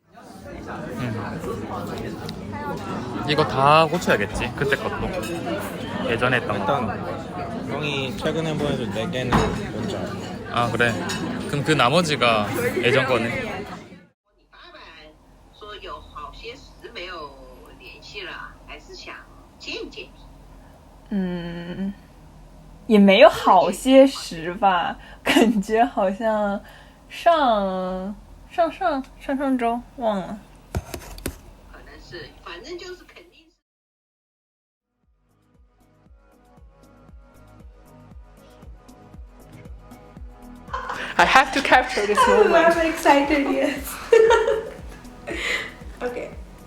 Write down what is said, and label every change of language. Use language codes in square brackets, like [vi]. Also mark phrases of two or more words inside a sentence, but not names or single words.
[ko] 이거 다 고쳐야겠지, 그때 것도. 예전에 했던 거. 일단 형이 최근에 보내준 4개는 뭔지 알아? 아 그래. 그럼 그 나머지가 예전 거네. [zh] 爸爸说有好些时没有联系了，还是想见见你。也没有好些时吧，感觉好像上周忘了。可能是，反正就是肯定是。 [en] I have to capture this moment. I'm excited, yes. Okay.